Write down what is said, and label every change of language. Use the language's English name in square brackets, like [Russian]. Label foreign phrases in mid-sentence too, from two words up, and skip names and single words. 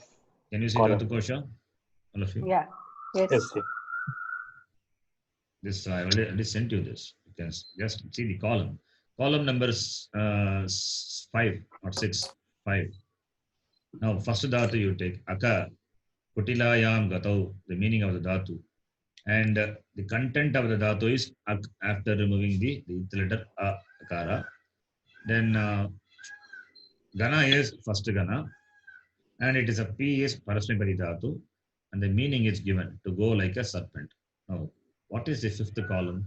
[English] Can you see Column. Dhatu Kosha? All of you? Yeah. Yes. Yes. Yes. This I already sent you this. You can just see the column. Column numbers 5 or 6. 5. Now, first dhatu you take aka, [Sanskrit] kutilayam gatau, [English] the meaning of the dhatu. And the content of the dhatu is ak, after removing the letter akara. Then gana is first gana. And it is a P is parasmipari dhatu. And the meaning is given to go like a serpent. Now, what is the 5th column?